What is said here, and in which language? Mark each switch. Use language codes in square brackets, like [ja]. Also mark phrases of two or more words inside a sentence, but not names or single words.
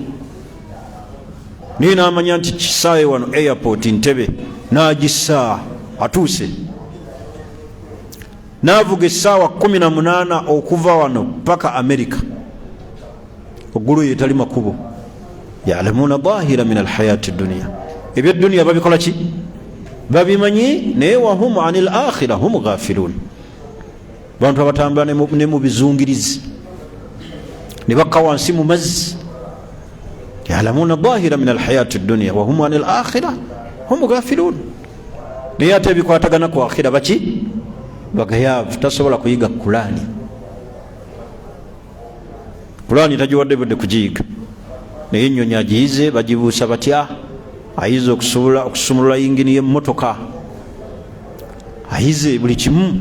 [lg] Naye n'amanya nti kisaawe wano airport Ntebe, n'agissa atuuse. N'avuga essaawa 18 okuva wano paka America, oggulu yetali makubo. [ar] يعلمون ظاهرا من الحياة الدنيا. [lg] Ebyedduniya babikola ki? Babimanyi, naye [ar] وهم عن الآخرة هم غافلون. [lg] Bantu abatambula ne mu bizungirizi, ne bakka wansi mu mazzi. [ar] يعلمون ظاهرا من الحياة الدنيا وهم عن الآخرة هم غافلون. [lg] Naye ate ebikwatagana ku akhira baki? Bagayaavu. Tasobola kuyiga Qur'ani. Qur'ani tagiwadde budde kugiyiga, naye ennyonyi agiyize bagibuusa batya? Ayize okusumulula yingini y'emmotoka, ayize buli kimu.